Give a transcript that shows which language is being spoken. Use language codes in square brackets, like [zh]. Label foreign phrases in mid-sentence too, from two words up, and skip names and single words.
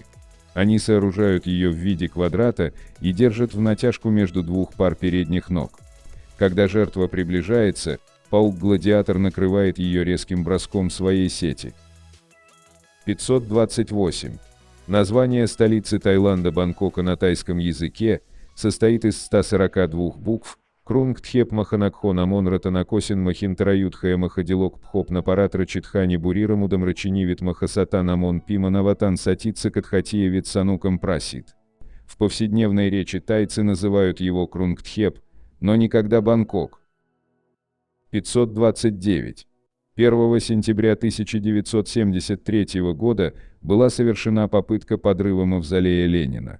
[ru] Они сооружают ее в виде квадрата и держат в натяжку между двух пар передних ног. Когда жертва приближается, паук-гладиатор накрывает ее резким броском своей сети. 528. Название столицы Таиланда Бангкока на тайском языке состоит из 142 букв: Крунгтхеп Маханакхон Амон Ратанакосин Махинтараютха Махадилок Пхоп Напаратра Читхани Бурира Мудамрачинивит Махасатан Амон Пима Наватан Сатица Катхатия Витсанукам Прасит. В повседневной речи тайцы называют его Крунгтхеп, но никогда Бангкок. 529. 1 сентября 1973 года была совершена попытка подрыва мавзолея Ленина.